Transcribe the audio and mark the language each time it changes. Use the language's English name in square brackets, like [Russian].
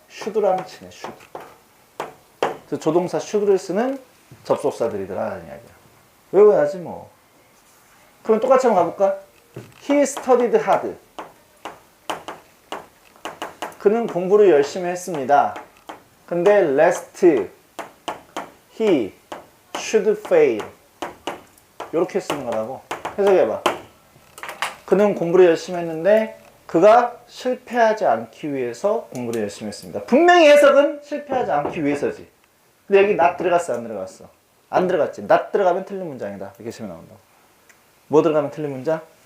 [Korean] should랑 친해. should. 그래서 조동사 should를 쓰는 접속사들이더라라는 이야기야. 외워야지 뭐. 그럼 똑같이 한번 가볼까? [English] He studied hard. [Korean] 그는 공부를 열심히 했습니다. 근데 [English] lest he should fail. [Korean] 이렇게 쓰는 거라고. 해석해봐. 그는 공부를 열심히 했는데 그가 실패하지 않기 위해서 공부를 열심히 했습니다. 분명히 해석은 실패하지 않기 위해서지. 근데 여기 not 들어갔어 안 들어갔어? 안 들어갔지. not 들어가면 틀린 문장이다. 이렇게 치면 나온다고. 뭐 들어가면 틀린 문장?